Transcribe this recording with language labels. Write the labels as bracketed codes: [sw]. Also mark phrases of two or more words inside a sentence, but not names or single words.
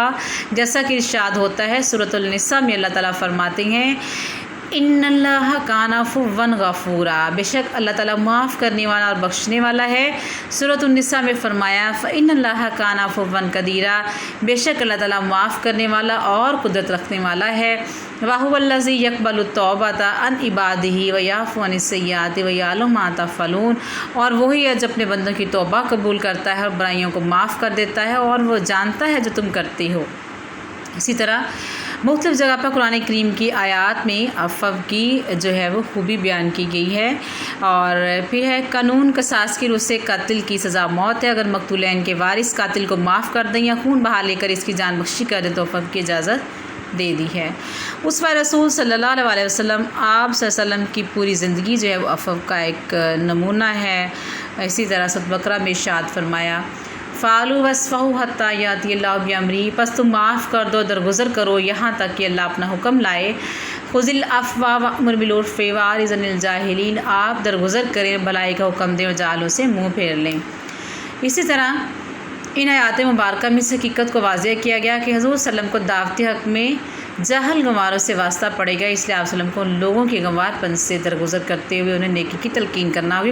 [ur] جیسا کہ ارشاد ہوتا ہے سورۃ النساء میں، اللہ تعالیٰ فرماتے ہیں [ar] إن الله كان عفوا غفورا, [ur] بے شک اللہ تعالیٰ معاف کرنے والا اور بخشنے والا ہے. سورۃ النساء میں فرمایا [ar] فإن الله كان عفوا قديرا, [ur] بے شک اللہ تعالیٰ معاف کرنے والا اور قدرت رکھنے والا ہے. [ar] وهو الذي يقبل توبة عن عباده و يعفو عن السيئات و يعلم ما تفعلون, [ur] اور وہی ہے جو اپنے بندوں کی توبہ قبول کرتا ہے اور برائیوں کو معاف کر دیتا ہے، اور وہ جانتا ہے جو تم کرتی ہو. اسی طرح مختلف جگہ پر قرآن کریم کی آیات میں عفو کی جو ہے وہ خوبی بیان کی گئی ہے. اور پھر ہے قانون قصاص کی روح سے قاتل کی سزا موت ہے. اگر مقتولین کے وارث قاتل کو معاف کر دیں یا خون بہا لے کر اس کی جان بخشی کر دیں تو عفو کی اجازت دے دی ہے. اس پر رسول [ar] صلى الله عليه وسلم, [ur] آپ [ar] صلى الله عليه وسلم [ur] کی پوری زندگی جو ہے وہ عفو کا ایک نمونہ ہے. اسی طرح سورہ بقرہ میں ارشاد فرمایا [ar] فاعفوا واصفحوا حتى يأتي الله بأمره, [ur] بس تم معاف کر دو، درگزر کرو یہاں تک کہ اللہ اپنا حکم لائے. [ar] خذ العفو وأمر بالعرف وأعرض عن الجاهلين, [ur] آپ درگزر کریں، بھلائی کا حکم دیں اور جاہلوں سے منہ پھیر لیں. اسی طرح ان آیات مبارک میں اس حقیقت کو واضح کیا گیا کہ حضور [ar] صلى الله عليه وسلم [ur] کو دعوتی حق میں جہل گنواروں سے واسطہ پڑے گا، اس لیے آپ سلم کو ان لوگوں کے گنوارپن سے درگزر کرتے ہوئے انہیں نیکی کی تلقین کرنا ہوئی.